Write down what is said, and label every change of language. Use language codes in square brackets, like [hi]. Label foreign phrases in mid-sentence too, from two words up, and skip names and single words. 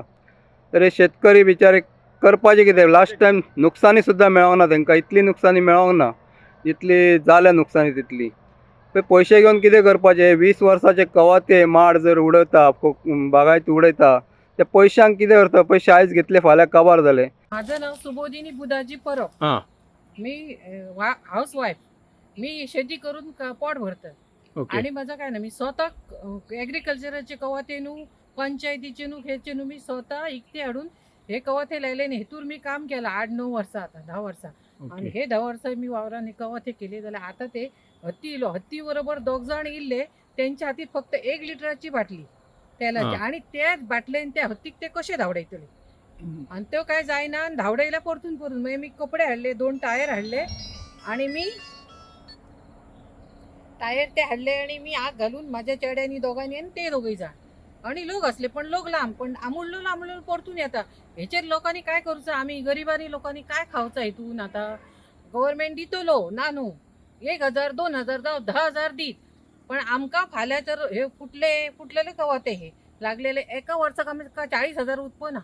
[kok] तर हे शेतकरी बिचारे करपाचें कितें? लास्ट टायम नुकसानी सुद्दां मेळोंक ना तांकां. इतली नुकसानी मेळोंक ना जितली जाल्या नुकसानी तितली. पयशे घेवन कितें करपाचें? 20 वर्साचे कवाते माड जर उडयता, बागायत उडयता, त्या पयशांक कितें करता? पयशे आयज घेतले फाल्यां काबार जाले. [mr] माझं नाव सुबोधिनी बुधाजी परब. हां. मी [en] house wife. [mr] मी शेती करून पोट भरतं. आणि माझं काय ना, मी स्वतः ॲग्रिकल्चरचे कवाते न्हू, पंचायतीचे न्हू, हेचे न्हू, मी स्वतः इकते हाडून हे कवाते लायले. हेतूर मी काम केलं 8-9 वर्सां, आता 10 वर्सां. आणि हे 10 वर्सां मी वावरांनी कवाते केले. [kok] जाल्यार आता ते हत्ती इलो, हत्ती बरोबर 2 जण इल्ले. [mr] त्यांच्या हातीत फक्त 1 लिटराची बाटली तेलाची, आणि त्याच बाटलेन त्या हत्तीक ते कशे धांवडायतले. आणि तो काय जायना, आणि धांवडायला परतून मागीर मी कपडे हाडले, 2 टायर हाडले, आणि मी टायर ते हाडले, आणि मी आग घालून माझ्या चेड्यांनी दोघांनी, आणि ते दोघे जाण, आणि लोक असले पण लोक लांब, पण आमुळलो परतून येता. हेचेर लोकांनी काय करूचं? आम्ही गरिबांनी लोकांनी काय खावचं? हितून आता गव्हर्नमेंट दितलो ना न्हू, 1000 2000 जावं 10,000 दीत, पण आमकां फाल्यां तर हे फुटलेले कवाते हे लागलेले एका वर्साक आमकां 40,000 उत्पन्न.